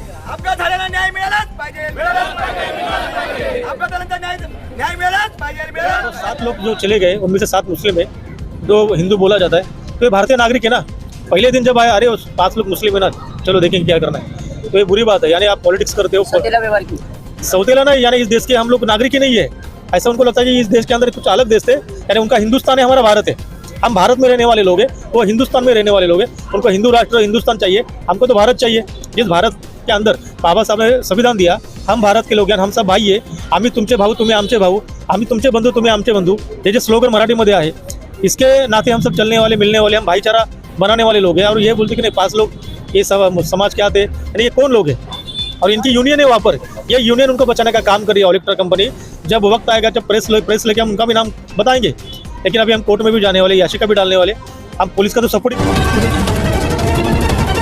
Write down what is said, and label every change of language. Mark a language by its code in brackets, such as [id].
[mr] अपघात झालेला न्याय मिळालाच पाहिजे। अपघातानंतर न्याय मिळालाच पाहिजे। [hi] 7 लोग जो चले गए उनमें से 7 मुस्लिम है, 2 हिंदू बोला जाता है। तो ये भारतीय नागरिक है ना। पहले दिन जब आए, अरे 5 लोग मुस्लिम है ना, चलो देखेंगे क्या करना है। तो ये बुरी बात है। यानी आप पॉलिटिक्स करते हो, सौतेला नहीं, यानी इस देश के हम लोग नागरिक ही नहीं है। ऐसा उनको लगता है कि इस देश के अंदर कुछ अलग देश थे, यानी उनका हिंदुस्तान है, हमारा भारत है। हम भारत में रहने वाले लोग हैं, वो हिंदुस्तान में रहने वाले लोग हैं। उनको हिंदू राष्ट्र हिंदुस्तान चाहिए, हमको तो भारत चाहिए। जिस भारत के अंदर बाबा साहब ने संविधान दिया, हम भारत के लोग हैं, हम सब भाई आहे। [mr] आम्ही तुमचे भाऊ, तुम्ही आमचे भाऊ, आम्ही तुमचे बंधू, तुम्ही आमचे बंधू, हे जे स्लोगन मराठीमध्ये आहे, [hi] इसके नाते हम सब चलने वाले, मिलने वाले, हम भाईचारा बनाने वाले लोग हैं। और ये बोलते कि नहीं 5 लोग ये सब समाज क्या थे, यानी ये कौन लोग हैं? और इनकी यूनियन है वहाँ पर, ये यूनियन उनको बचाने का काम कर रही है, ऑलिप्टर कंपनी। जब वक्त आएगा, जब प्रेस लेके हम उनका भी नाम बताएंगे। लेकिन अभी हम कोर्ट में भी जाने वाले, याचिका भी डालने वाले। हम पुलिस का तो सपोर्ट।